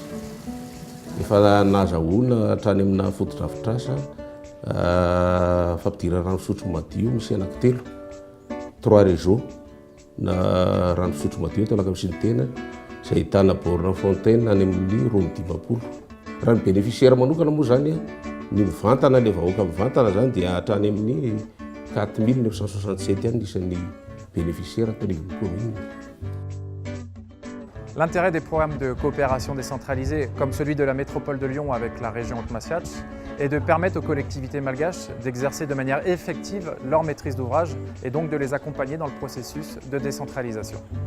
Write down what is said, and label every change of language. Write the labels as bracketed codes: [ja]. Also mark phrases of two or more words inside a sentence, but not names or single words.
[mg] Efa nahazahoana hatrany amina foto-drafitrasa fampidira rano fisotro madio misy anankitelo 3 réseaux na rano fisotro madio eto Alakamisintena izay ahitana [fr] borne fontaine [mg] any amin'ny Rome Dimapolo. Raha ny bénéficiaire manokana moa zany ny mivantana le vahoaka mivantana zany dia hatrany amin'ny 4967 any isan'ny bénéficiaire atao ny commune. [fr] L'intérêt des programmes de coopération décentralisée, comme celui de la métropole de Lyon avec la région Haute-Massiatch, est de permettre aux collectivités malgaches d'exercer de manière effective leur maîtrise d'ouvrage et donc de les accompagner dans le processus de décentralisation.